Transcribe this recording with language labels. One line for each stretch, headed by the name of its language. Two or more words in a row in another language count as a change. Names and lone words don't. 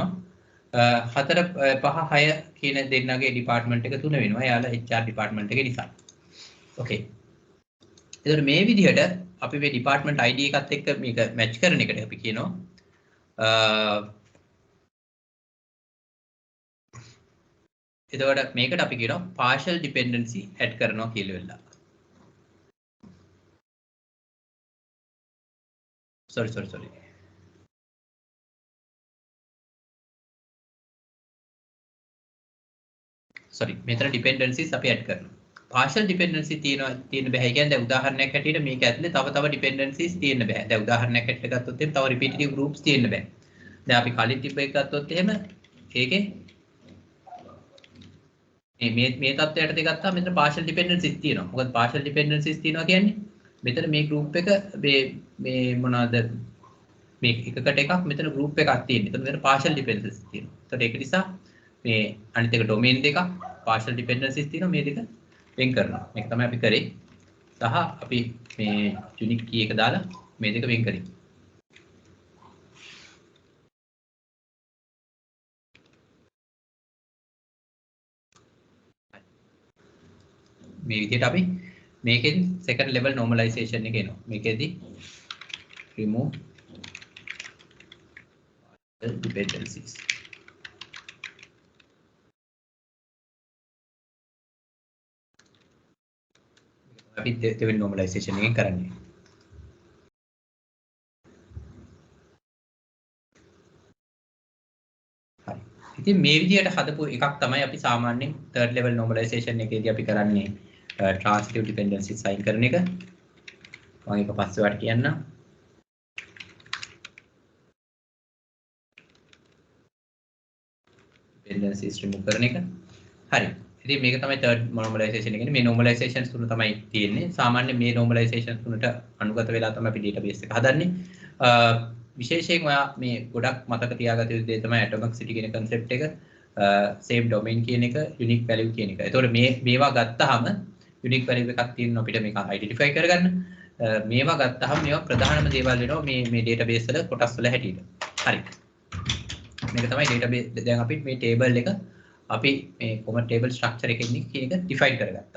Sinhala: 4 5 6 කියන දෙන්නගේ department එක 3 වෙනවා. එයාලා
English: HR department
Sinhala: එකේ නිසා. Okay. ඒතර මේ විදිහට අපි මේ
English: department ID
Sinhala: එකත් එක්ක මේක match කරන එකට අපි කියනවා එතකොට මේකට අපි කියනවා
English: partial dependency add
Sinhala: කරනවා කියලා වෙලා. sorry මෙතන dependencies අපි add කරනවා.
English: partial dependency
Sinhala: තියෙන බෑ. කියන්නේ දැන් උදාහරණයක් හැටියට මේක ඇතුලේ තව dependencies තියෙන්න බෑ. දැන් උදාහරණයක් හැටියට ගත්තොත් එහෙම තව
English: repetitive groups
Sinhala: තියෙන්න බෑ. දැන් අපි කලින් තිබ්බ එක ගත්තොත් එහෙම ඒකේ මේ තත්ත්වයට ගත්තාම මෙතන
English: partial dependencies
Sinhala: තියෙනවා. මොකද
English: partial dependencies
Sinhala: තියෙනවා කියන්නේ මෙතන මේ group එක මේ මොනවාද මේ එකකට එකක් මෙතන group එකක් තියෙනවා. එතකොට මෙතන
English: partial dependencies
Sinhala: තියෙනවා. එතකොට ඒක නිසා මේ අනිත් එක domain දෙකක්
English: partial dependencies
Sinhala: තියෙනවා මේ දෙක වෙන් කරනවා. මේක තමයි අපි කරේ. සහ අපි මේ
English: unique key
Sinhala: එක දාලා මේ දෙක වෙන් කරේ. මේ විදිහට අපි මේකෙන්
English: second level normalization
Sinhala: එක එනවා. මේකෙදි
English: remove dependencies.
Sinhala: අපි දෙවෙනි normalization එකෙන් කරන්නේ. හරි. ඉතින් මේ විදිහට හදපු එකක් තමයි අපි සාමාන්‍යයෙන්
English: third level normalization
Sinhala: එකේදී අපි කරන්නේ
English: transitive dependency sign
Sinhala: කරන එක. මම ඒක පස්සේ වට කියන්නම්.
English: dependencies remove
Sinhala: කරන එක. හරි. ඉතින් මේක තමයි
English: third normalization
Sinhala: එකනේ. මේ normalization තුන තමයි තියෙන්නේ. සාමාන්‍ය මේ normalization තුනට අනුගත වෙලා තමයි අපි database එක හදන්නේ. විශේෂයෙන් ඔයා මේ ගොඩක් මතක තියාගත යුතු දේ තමයි atomicity කියන concept එක,
English: same domain
Sinhala: කියන එක,
English: unique value
Sinhala: කියන එක. ඒතකොට මේවා ගත්තාම
English: unique value
Sinhala: එකක් තියෙනවා අපිට මේක identify කරගන්න. මේවා ගත්තාම මේවා ප්‍රධානම දේවල් වෙනවා මේ database වල කොටස් වල හැටියට. හරි. මේක තමයි database දැන් අපි මේ table එක අපි මේ
English: common table structure
Sinhala: එකකින් කියන එක define කරගත්තා.